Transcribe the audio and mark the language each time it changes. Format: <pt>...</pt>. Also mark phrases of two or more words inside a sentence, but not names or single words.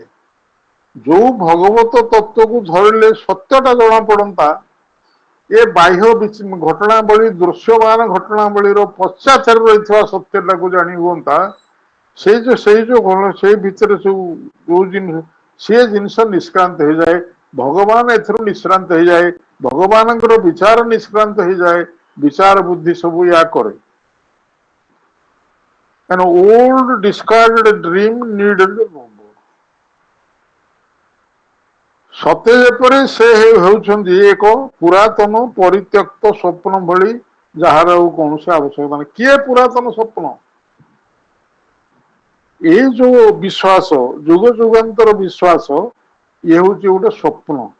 <or>ଯୋଉ ଭଗବତ ତତ୍ଵକୁ ଧରିଲେ ସତ୍ୟଟା ଜଣା ପଡନ୍ତା, ଏ ବାହ୍ୟ ଘଟଣାବଳୀ, ଦୃଶ୍ୟମାନ ଘଟଣାବଳୀର ପଶ୍ଚାତରେ ରହିଥିବା ସତ୍ୟଟାକୁ ଜାଣି ହୁଅନ୍ତା, ସେଇ ଭିତରେ ସବୁ ଯୋଉ ଜିନିଷ, ସେ ଜିନିଷ ନିଷ୍କ୍ରାନ୍ତ ହେଇଯାଏ। ଭଗବାନ ଏଥିରୁ ନିଷ୍କ୍ରାନ୍ତ ହେଇଯାଏ, ଭଗବାନଙ୍କର ବିଚାର ନିଷ୍କ୍ରାନ୍ତ ହେଇଯାଏ, ବିଚାର ବୁଦ୍ଧି ସବୁ ୟା କରେ।</or> <en>An old discarded dream needed a new born.</en> <or>ସତେ ଯେପରି ସେ ହେଉଛନ୍ତି ଏକ ପୁରାତନ ପରିତ୍ୟକ୍ତ ସ୍ୱପ୍ନ ଭଳି, ଯାହାର ଆଉ କୌଣସି ଆବଶ୍ୟକତା ନାହିଁ। କିଏ ପୁରାତନ ସ୍ୱପ୍ନ? ଏଇ ଯୋଉ ବିଶ୍ୱାସ, ଯୁଗ ଯୁଗାନ୍ତର ବିଶ୍ୱାସ, ଇଏ ହଉଛି ଗୋଟେ ସ୍ୱପ୍ନ।</or>